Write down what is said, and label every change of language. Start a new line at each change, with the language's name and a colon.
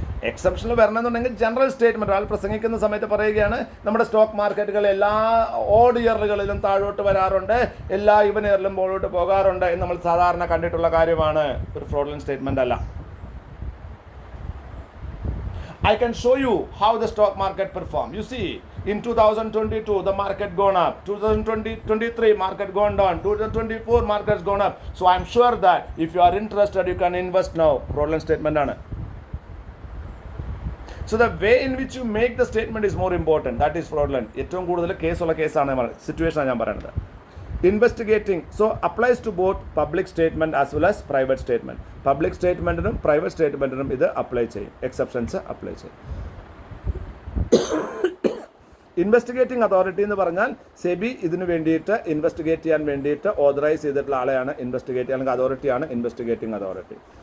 Malayalam: എക്സെപ്ഷനിൽ വരണമെന്നുണ്ടെങ്കിൽ general statement ആൾ പ്രസംഗിക്കുന്ന സമയത്ത് പറയുകയാണ് നമ്മുടെ സ്റ്റോക്ക് മാർക്കറ്റുകൾ എല്ലാ ഓഡ് ഇയറുകളിലും താഴോട്ട് വരാറുണ്ട്, എല്ലാ ഈവൻ ഇയറിലും മുകളിലോട്ട് പോകാറുണ്ട് എന്ന് നമ്മൾ സാധാരണ കണ്ടിട്ടുള്ള കാര്യമാണ്. ഒരു ഫ്രോഡുലന്റ് സ്റ്റേറ്റ്മെൻ്റ് അല്ല.
English: I can show you how the stock market perform. You see, in 2022 the market gone up, 2023 market gone down, 2024 market's gone up. So I'm sure that if you are interested you can invest now. Fraudulent statement ആണ്. So the way in which you make the statement is more important. That is fraudulent.
Malayalam: ഏറ്റവും കൂടുതൽ കേസുള്ള കേസാണ് സിറ്റുവേഷനാണ് ഞാൻ പറയുന്നത്.
English: Investigating so applies to both public statement as well as private statement.
Malayalam: Public സ്റ്റേറ്റ്മെൻറ്റിനും private സ്റ്റേറ്റ്മെൻറ്റിനും ഇത് apply ചെയ്യും, exceptions apply ചെയ്യും. Investigating authority എന്ന് പറഞ്ഞാൽ സെബി ഇതിന് വേണ്ടിയിട്ട് ഇൻവെസ്റ്റിഗേറ്റ് ചെയ്യാൻ വേണ്ടിയിട്ട് ഓതറൈസ് ചെയ്തിട്ടുള്ള ആളെയാണ് ഇൻവെസ്റ്റിഗേറ്റ് അല്ലെങ്കിൽ അതോറിറ്റിയാണ് ഇൻവെസ്റ്റിഗേറ്റിംഗ് അതോറിറ്റി.